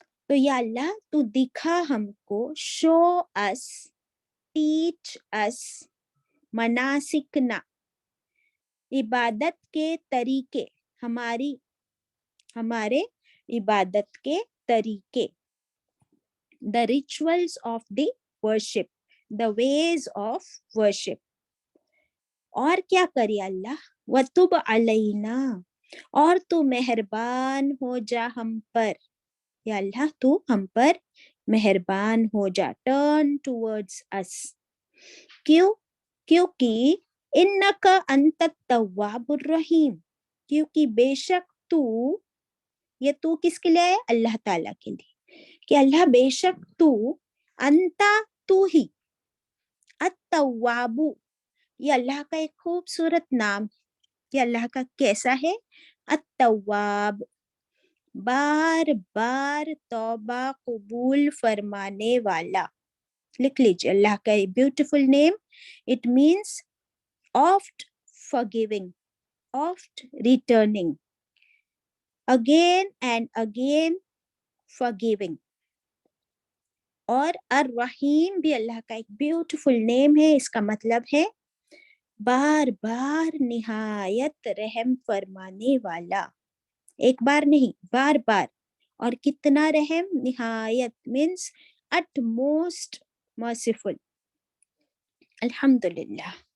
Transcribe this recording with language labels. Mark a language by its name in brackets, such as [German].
[Urdu] تو یا اللہ تو دکھا ہم کو. [English] show us, teach us, [Urdu] مناسکنا, عبادت کے طریقے, ہمارے عبادت کے طریقے. [English] the rituals of the worship, the ways of worship. [Urdu] اور کیا کری اللہ؟ [Arabic] وَتُبْ عَلَيْنَا، [Urdu] اور تو مہربان ہو جا ہم پر، یا اللہ تو ہم پر مہربان ہو جا، [English] turn towards us. [Urdu] کیوں؟ کیونکہ [Arabic] اِنَّكَ أَنْتَ التَّوَّابُ الرَّحِيمُ، [Urdu] کیونکہ بے شک تو، یہ تو کس کے لیے ہے؟ اللہ تعالیٰ کے لیے، کہ اللہ بے شک تو، انتا تو ہی، التواب، یہ اللہ کا ایک خوبصورت نام ہے، یہ اللہ کا کیسا ہے؟ التواب، بار بار توبہ قبول فرمانے والا. لکھ لیجیے اللہ کا beautiful name. [English] It means oft forgiving, oft returning, again and again forgiving. [Urdu] اور الرحیم بھی اللہ کا ایک بیوٹیفل نیم ہے، اس کا مطلب ہے بار بار نہایت رحم فرمانے والا. ایک بار نہیں، بار بار. اور کتنا رحم؟ نہایت مینس [English] at most merciful. [Urdu] الحمدللہ.